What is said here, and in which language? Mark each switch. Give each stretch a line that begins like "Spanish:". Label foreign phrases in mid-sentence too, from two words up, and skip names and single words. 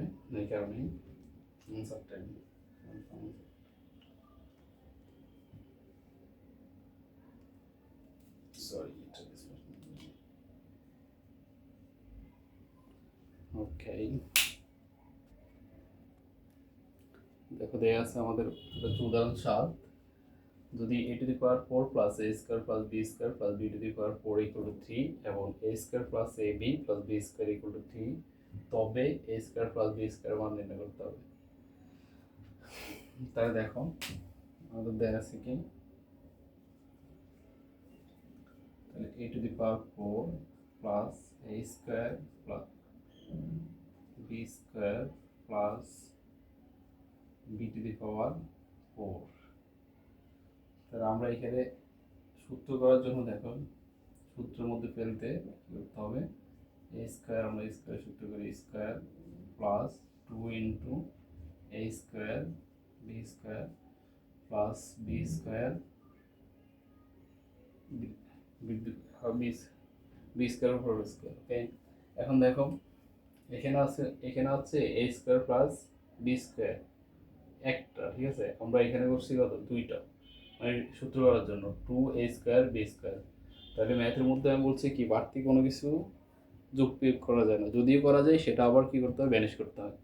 Bangla: এই কারণেই আনসার 10। সরি, ওকে, দেখো দেয়া আছে আমাদের উদাহরণ 7। যদি
English: a⁴ plus a² plus b² plus b⁴
Bangla: = 3 এবং
English: a² plus ab plus b²
Bangla: = 3, তবে
English: a² plus b²
Bangla: মান নির্ণয় করতে হবে। তাহলে দেখো আমাদের দেয়া আছে কি, তাহলে
English: a⁴ plus a² plus b² plus b⁴।
Bangla: তাহলে আমরা এখানে সূত্র করার জন্য দেখো সূত্রের মধ্যে ফেলতে কি করতে হবে, a², আমরা a² সূত্র করি
English: a² plus 2 into a² b² plus b² b² whole square।
Bangla: ওকে, এখন দেখো এখানে আছে
English: a² plus b²
Bangla: একটা। ঠিক আছে, আমরা এখানে করছি কত, দুইটা, মানে সূত্র করার জন্য 2a² b²। তাহলে ম্যাথের মধ্যে আমি বলছি কি বাড়তি কোনো কিছু যোগ বিয়োগ করা যায় না, যদিও করা যায় সেটা আবার কি করতে হবে, ব্যানিশ করতে হয়।